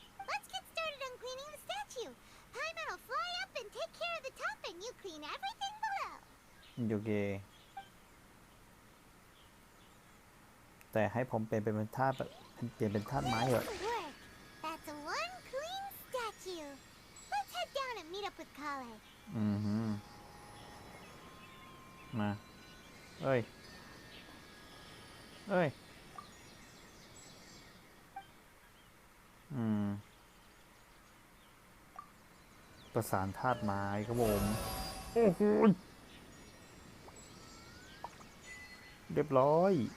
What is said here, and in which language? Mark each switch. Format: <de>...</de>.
<en>Let's get started on cleaning the statue. Paimon will fly up and take care of the top, and you clean everything below.</en> <th>โอเคแต่ให้ผมเปลี่ยนเป็นธาตุไม้เหรอ</th> <en>Nice work. That's one clean statue. Let's head down and meet up with Kale.</en> <th>มาเอ้ยประสานธาตุไม้ครับผมโอ้โหเรียบร้อย</th>